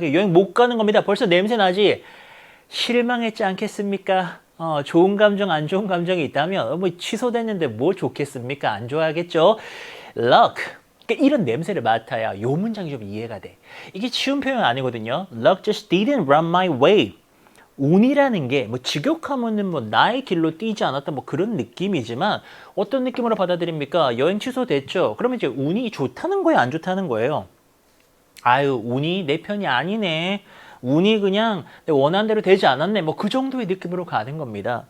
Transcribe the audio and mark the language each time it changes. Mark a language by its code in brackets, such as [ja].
[ko] 여행 못 가는 겁니다. 벌써 냄새 나지? 실망했지 않겠습니까? 좋은 감정, 안 좋은 감정이 있다면 뭐 취소됐는데 뭐 좋겠습니까? 안 좋아하겠죠? Luck. 그러니까 이런 냄새를 맡아야 요 문장이 좀 이해가 돼. 이게 쉬운 표현 아니거든요. [en] Luck just didn't run my way. [ko] 운이라는 게 뭐 직역하면은 뭐 나의 길로 뛰지 않았다 뭐 그런 느낌이지만 어떤 느낌으로 받아들입니까? 여행 취소됐죠? 그러면 이제 운이 좋다는 거예요? 안 좋다는 거예요? 아유, 운이 내 편이 아니네. 운이 그냥 원하는 대로 되지 않았네. 뭐 그 정도의 느낌으로 가는 겁니다.